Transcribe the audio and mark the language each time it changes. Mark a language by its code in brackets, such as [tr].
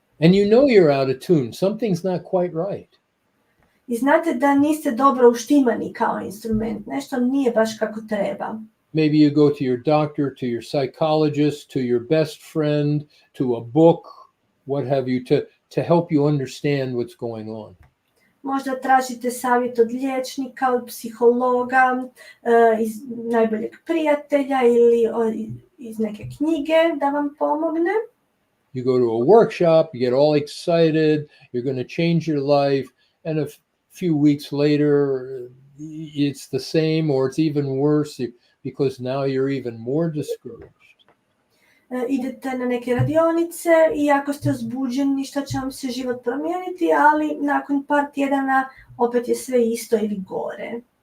[en] And you know you're out of tune. Something's not quite right. [hr] I znate da niste dobro uštimani kao instrument. Nešto nije baš kako treba. [en] Maybe you go to your doctor, to your psychologist, to your best friend, to a book, what have you, to help you understand what's going on. [hr] Možda tražite savjet od liječnika, od psihologa, iz najboljeg prijatelja ili iz neke knjige da vam pomogne. [en] You go to a workshop, you get all excited, you're going to change your life, and a few weeks later, it's the same or it's even worse because now you're even more discouraged. [hr] Idete na neke radionice i ako ste uzbuđeni što će vam se život promijeniti, ali nakon par tjedana opet je sve isto ili gore.